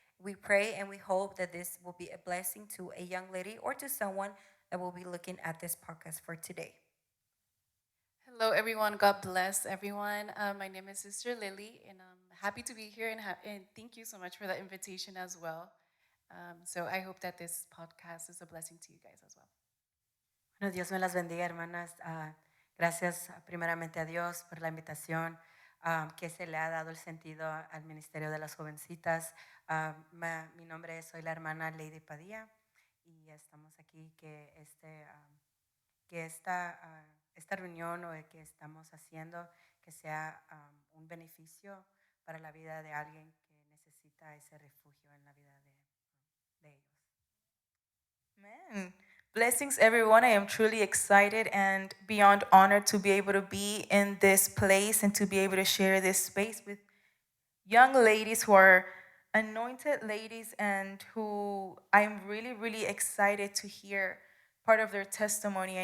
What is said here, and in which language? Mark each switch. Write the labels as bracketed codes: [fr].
[en] We pray and we hope that this will be a blessing to a young lady or to someone that will be looking at this podcast for today. Hello, everyone. God bless everyone. My name is Sister Lily, and I'm happy to be here. And thank you so much for the invitation as well. So I hope that this podcast is a blessing to you guys as well. [es] Bueno, Dios me las bendiga, hermanas. Gracias primeramente a Dios por la invitación que se le ha dado el sentido al Ministerio de las Jovencitas. Mi nombre es, soy la hermana Lady Padilla y estamos aquí que esta reunión o que estamos haciendo que sea un beneficio para la vida de alguien que necesita ese refugio en la vida de ellos. [en] Amen. Blessings, everyone. I am truly excited and beyond honored to be able to be in this place and to be able to share this space with young ladies who are anointed ladies and who I'm really, really excited to hear part of their testimony.